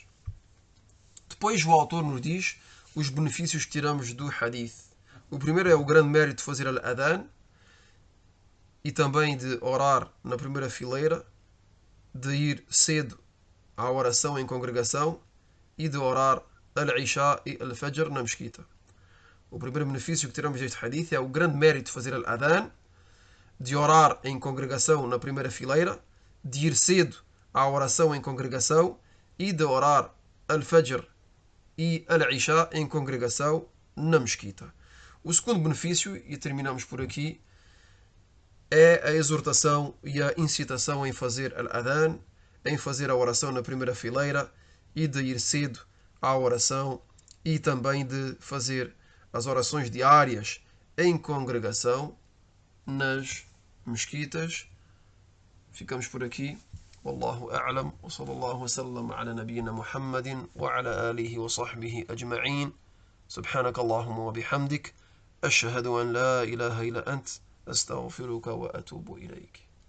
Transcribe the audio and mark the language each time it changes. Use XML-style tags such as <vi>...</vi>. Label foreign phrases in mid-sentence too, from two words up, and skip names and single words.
<pt>Depois o autor nos diz os benefícios que tiramos do hadith. O primeiro é o grande mérito de fazer al-adhan e também de orar na primeira fileira, de ir cedo à oração em congregação e de orar al-Isha e al-Fajr na mesquita. O primeiro benefício que tiramos deste hadith é o grande mérito de fazer al-adhan, de orar em congregação na primeira fileira, de ir cedo à oração em congregação e de orar al-Fajr e al-Isha em congregação na mesquita. O segundo benefício, e terminamos por aqui, é a exortação e a incitação em fazer al-adhan, em fazer a oração na primeira fileira e de ir cedo à oração e também de fazer as orações diárias em congregação nas mesquitas. Ficamos por aqui.</pt> <ar>والله أعلم وصلى الله وسلم على نبينا محمد وعلى آله وصحبه أجمعين سبحانك اللهم وبحمدك أشهد أن لا إله إلا أنت أستغفرك وأتوب إليك.</ar>